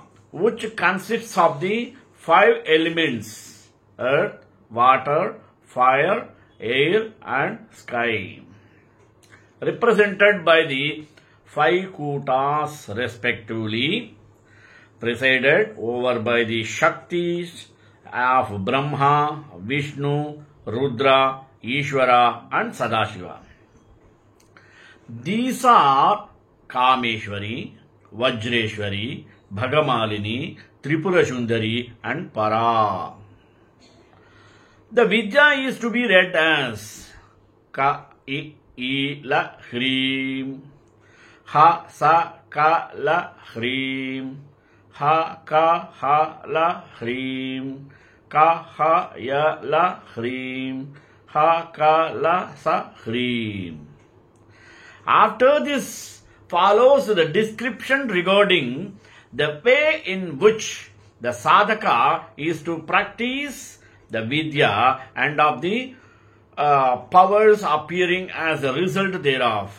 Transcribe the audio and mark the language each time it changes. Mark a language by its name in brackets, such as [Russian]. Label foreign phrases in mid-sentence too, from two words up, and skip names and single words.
[English] which consists of the five elements: earth, water, fire, air and sky, represented by the five kutas respectively, presided over by the Shaktis of Brahma, Vishnu, Rudra, Ishvara and Sadashiva. These are Kameshwari, Vajreshwari, Bhagamalini, Tripura Sundari and Para. The Vidya is to be read as [Sanskrit] क ई ल ह्रीं ह स क ल ह्रीं ह क ह ल ह्रीं क ह य ल ह्रीं ह क ल स ह्रीं. [English] After this follows the description regarding the way in which the sadhaka is to practice the vidya and of the powers appearing as a result thereof.